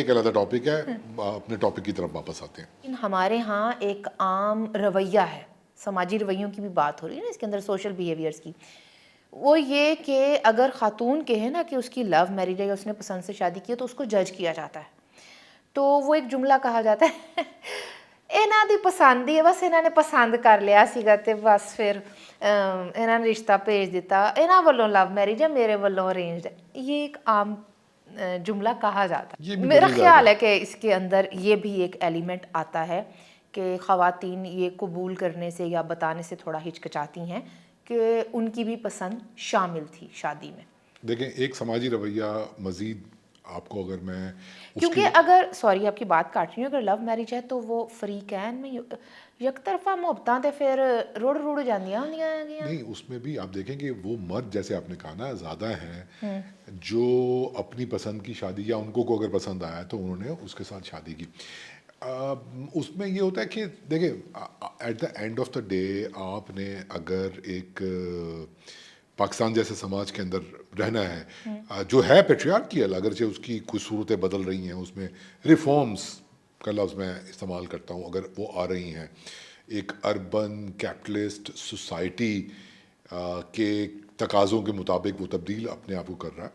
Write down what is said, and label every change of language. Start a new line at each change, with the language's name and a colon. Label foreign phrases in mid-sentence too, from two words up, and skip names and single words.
Urdu: یہ ایک علیحدہ ٹاپک ہے, اپنے ٹاپک کی طرف واپس آتے ہیں. ہمارے ہاں ایک عام رویہ ہے, سماجی رویوں کی بھی بات ہو رہی ہے نا اس کے اندر,
English: social behaviours
Urdu: کی, وہ یہ کہ اگر خاتون کہے نا کہ اس کی
English: love marriage
Urdu: ہے یا اس نے پسند سے شادی کی ہے تو اس کو جج کیا جاتا ہے. تو وہ ایک جملہ کہا جاتا ہے
Punjabi: ਇਹਨਾਂ ਦੀ ਪਸੰਦ ਹੀ ਹੈ, ਬਸ ਇਹਨਾਂ ਨੇ ਪਸੰਦ ਕਰ ਲਿਆ ਸੀਗਾ ਤੇ ਬਸ ਫਿਰ ਇਹਨਾਂ ਨੇ ਰਿਸ਼ਤਾ ਭੇਜ ਦਿੱਤਾ, ਇਹਨਾਂ ਵੱਲੋਂ
English: love marriage
Punjabi: ہے میرے ਵੱਲੋਂ ارینجڈ ہے.
Urdu: یہ ایک عام جملہ کہا جاتا ہے. میرا خیال ہے کہ اس کے اندر یہ بھی ایک ایلیمنٹ آتا ہے کہ خواتین یہ قبول کرنے سے یا بتانے سے تھوڑا ہچکچاتی ہیں کہ ان کی بھی پسند شامل تھی شادی میں. دیکھیں ایک سماجی رویہ مزید آپ کو اگر میں, کیونکہ اگر سوری آپ کی بات کاٹ رہی ہوں, اگر
English: love marriage
Urdu: ہے تو وہ فریقین میں یک طرفہ
Punjabi: محبتاں تے پھر روڑ روڑ جاندیاں ہوندیاں ہیں.
Urdu: نہیں, اس میں بھی آپ دیکھیں کہ وہ مرد جیسے آپ نے کہا نا زیادہ ہیں جو اپنی پسند کی شادی, یا ان کو اگر پسند آیا تو انہوں نے اس کے ساتھ شادی کی. اس میں یہ ہوتا ہے کہ دیکھیں
English: at the end of the day
Urdu: آپ نے اگر ایک پاکستان جیسے سماج کے اندر رہنا ہے جو ہے پیٹریارکیل, اگرچہ اس کی کچھ صورتیں بدل رہی ہیں, اس میں ریفارمز کا لفظ میں استعمال کرتا ہوں, اگر وہ آ رہی ہیں, ایک
English: urban capitalist society
Urdu: کے تقاضوں کے مطابق وہ تبدیل اپنے آپ کو کر رہا ہے.